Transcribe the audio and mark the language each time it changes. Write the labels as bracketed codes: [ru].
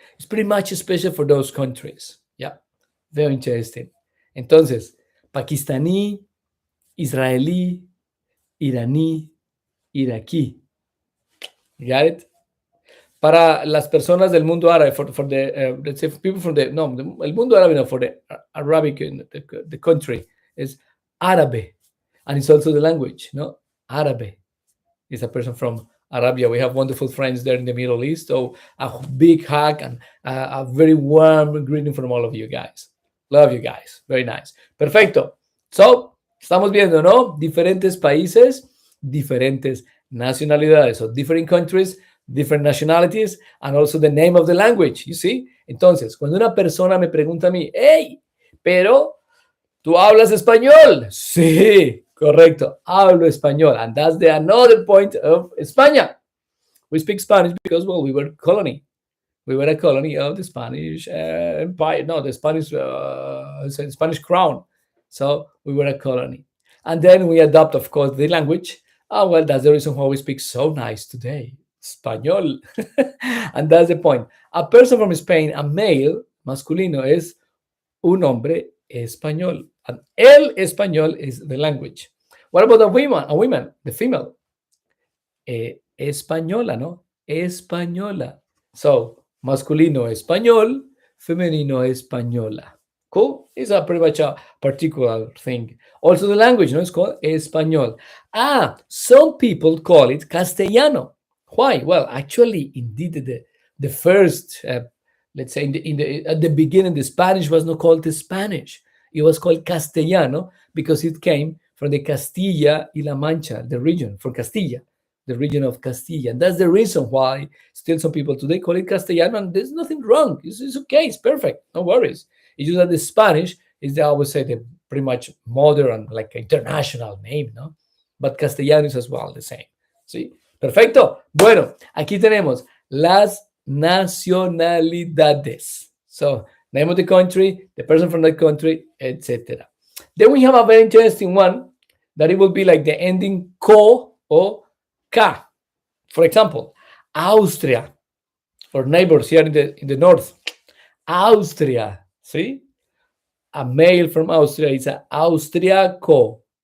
[en] It's pretty much special for those countries. Yeah, very interesting. [es] Entonces, pakistaní, israelí, iraní, iraquí. [en] You got it? [es] Para las personas del mundo árabe, [en] for the, let's say, people from the, no, [es] el mundo árabe, [en] no, for the Arabic, the country, is árabe. And it's also the language, no? Árabe is a person from Arabia. We have wonderful friends there in the Middle East. So a big hug and a very warm greeting from all of you guys. Love you guys. Very nice. [es] Perfecto. So, estamos viendo, ¿no? Diferentes países, diferentes nacionalidades. [en] So, different countries, different nationalities, and also the name of the language, you see? [es] Entonces, cuando una persona me pregunta a mí, hey, pero ¿tú hablas español? Sí, correcto, hablo español. [en] And that's the another point of España. We speak Spanish because, well, we were a colony. We were a colony of the Spanish Empire. No, the Spanish crown. So we were a colony. And then we adopt, of course, the language. Oh, well, that's the reason why we speak so nice today. Español. And that's the point. A person from Spain, a male, masculino, is [es] un hombre español. [en] And el español is the language. What about a woman, the female? [es] Española, ¿no? Española. So, masculino español, femenino española. [en] Cool? It's a pretty much a particular thing. Also the language, no? It's called español. Some people call it castellano. Why? Well, actually, indeed, the first, let's say, at the beginning, the Spanish was not called the Spanish. It was called castellano because it came from the Castilla y La Mancha, the region, from Castilla, the region of Castilla. And that's the reason why still some people today call it castellano, and there's nothing wrong. It's okay, it's perfect, no worries. It's just that the Spanish is, I would say, the pretty much modern, like international name, no? But castellano is as well the same. [es] ¿Sí? Perfecto. Bueno, aquí tenemos las nacionalidades. [en] So, name of the country, the person from that country, etc. Then we have a very interesting one that it will be like the ending co or ka. For example, Austria, or neighbors here in the north. Austria, see? A male from Austria is an austriaco.